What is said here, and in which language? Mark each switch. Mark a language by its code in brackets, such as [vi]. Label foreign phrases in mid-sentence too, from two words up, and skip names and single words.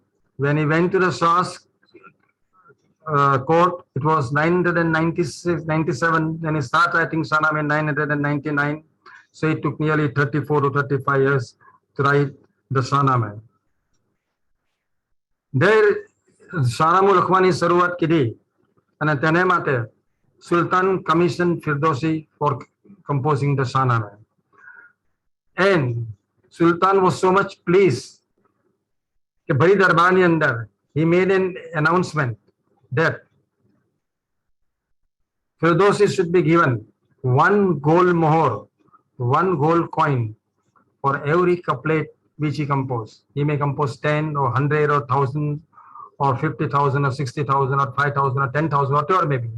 [en] When he went to the Shah's court, it was 996, 97. Then he started writing Shahnameh in 999. So it took nearly 34 to 35 years to write the Shahnameh. There, [gu] શાહનામું લખવાની શરૂઆત કીધી અને તેને માટે સુલતાન કમિશન ફિરદોસી [en] for composing the Shahnameh. And Sultan was so much pleased [gu] કે ભરી દરબારની અંદર [en] he made an announcement that Firdausi should be given 1 gold mohor, 1 gold coin for every couplet which he composed. He may compose 10 or 100 or 1,000 or 50,000 or 60,000 or 5,000 or 10,000, whatever may be.